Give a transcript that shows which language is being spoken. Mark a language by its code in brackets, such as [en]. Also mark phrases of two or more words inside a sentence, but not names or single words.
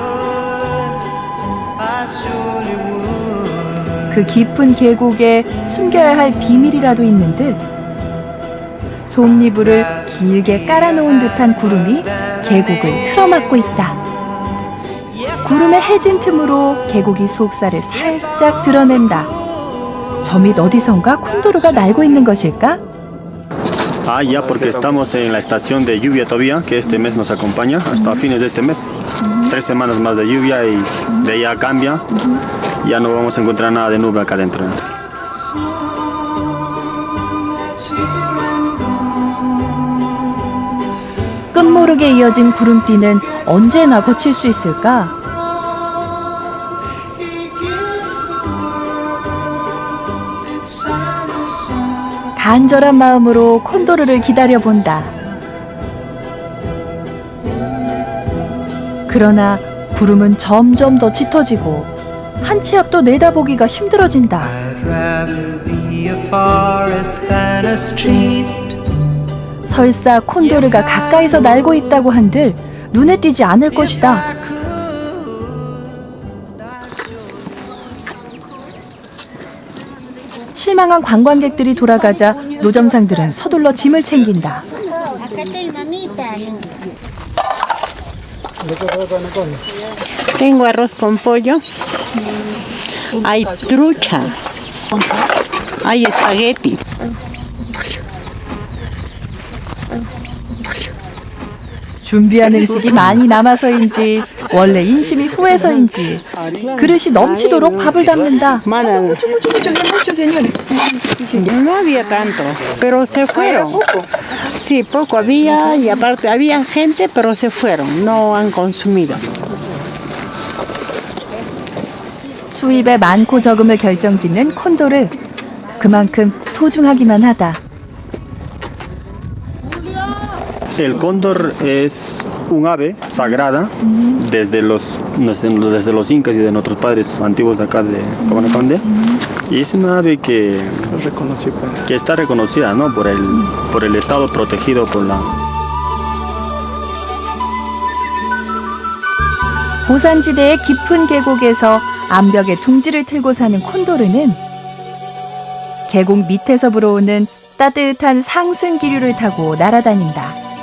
[ko] 그 깊은 계곡에 숨겨야 할 비밀이라도 있는 듯 솜니부를 길게 깔아놓은 듯한 구름이 계곡을 틀어막고 있다. 구름의 해진 틈으로 계곡이 속살을 살짝 드러낸다. 저 밑 어디선가 콘도르가 날고 있는 것일까? [es] Ah, ya, porque estamos en la estación de lluvia todavía, que este mes nos acompaña hasta fines de este mes. 3 semanas más de lluvia y de ahí ya cambia. Ya no vamos a encontrar nada de nube acá adentro. [ko] 끝모르게 이어진 구름띠는 언제나 거칠 수 있을까? 간절한 마음으로 콘도르를 기다려본다. 그러나 구름은 점점 더 짙어지고 한 치 앞도 내다보기가 힘들어진다. [en] I'd rather be a forest than a street. [ko] 설사 콘도르가 가까이서 날고 있다고 한들 눈에 띄지 않을 것이다. 실망한 관광객들이 돌아가자 노점상들은 서둘러 짐을 챙긴다. [es] Tengo arroz con pollo, hay trucha, hay espagueti. [ko] 준비한 음식이 많이 남아서인지 원래 인심이 후해서인지 그릇이 넘치도록 밥을 담는다. [es] No había tanto, pero se fueron. Sí, poco había y aparte había gente, pero se fueron, no han consumido. [ko] 수입의 많고 적음을 결정짓는 콘도르. 그만큼 소중하기만 하다. [es] El cóndor es un ave sagrada desde los incas y de nuestros padres antiguos de acá de Tobanacande. Y es una ave que está reconocida, ¿no? por el estado protegido por la... [ko] 고산지대의 깊은 계곡에서 암벽에 둥지를 틀고 사는 콘도르는 계곡 밑에서 불어오는 따뜻한 상승 기류를 타고 날아다닌다.